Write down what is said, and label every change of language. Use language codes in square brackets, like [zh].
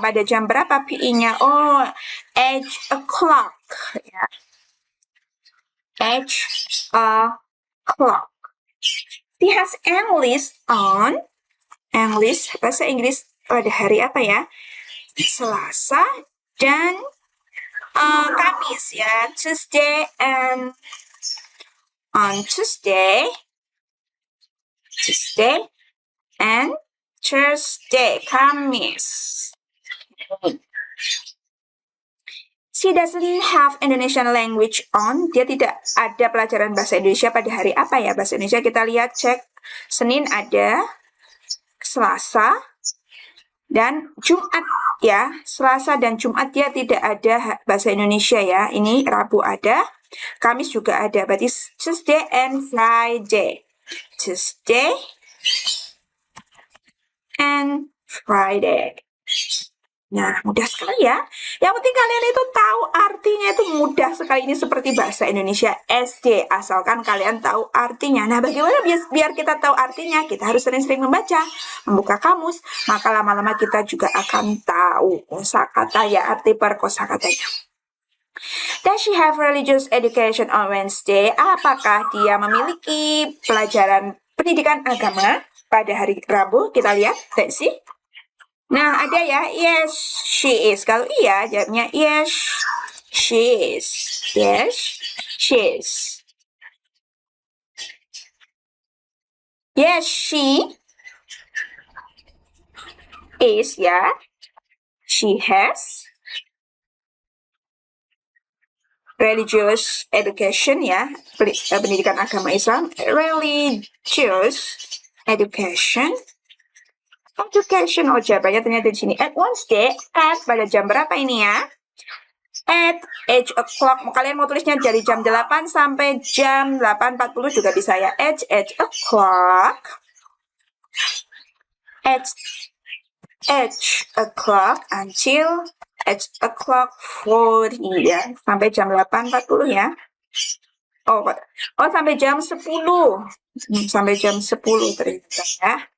[id] Pada jam berapa PE-nya? [en] 8 o'clock. [id] Ya. [en] 8 o'clock. She has English on. [id] English, bahasa Inggris pada hari apa ya? Selasa dan Kamis ya. [en] Tuesday and on Tuesday and Thursday, Kamis. She doesn't have Indonesian language on. [id] Dia tidak ada pelajaran bahasa Indonesia pada hari apa ya? Bahasa Indonesia kita lihat, cek. Senin ada, Selasa, dan Jumat ya. Selasa dan Jumat dia tidak ada bahasa Indonesia ya. Ini Rabu ada, Kamis juga ada. [en] Berarti Tuesday and Friday. Tuesday and Friday. [id] Nah, mudah sekali ya. Yang penting kalian itu tahu artinya, itu mudah sekali. Ini seperti bahasa Indonesia SD, asalkan kalian tahu artinya. Nah, bagaimana biar kita tahu artinya? Kita harus sering-sering membaca, membuka kamus, maka lama-lama kita juga akan tahu kosakata ya, arti per kosakatanya. [en] Does she have religious education on Wednesday? [id] Apakah dia memiliki pelajaran pendidikan agama pada hari Rabu? Kita lihat, [en] let's see. [id] Nah, ada ya, [en] yes, she is. [id] Kalau iya, jawabnya [en] yes, she is. Yes, she is. Yes, she is ya. She has religious education ya, [id] pendidikan agama Islam. [en] Religious education. [id] Jawabannya ternyata di sini. [en] At Wednesday, at [id] pada jam berapa ini ya? [en] at 8 o'clock. [id] Kalian mau tulisnya dari jam 8 sampai jam 8.40 juga bisa ya. [en] At 8 o'clock. At 8 o'clock until 8 o'clock 40 ya. [id] Sampai jam 8.40 ya. Oh, sampai jam 10. Sampai jam 10 ternyata ya.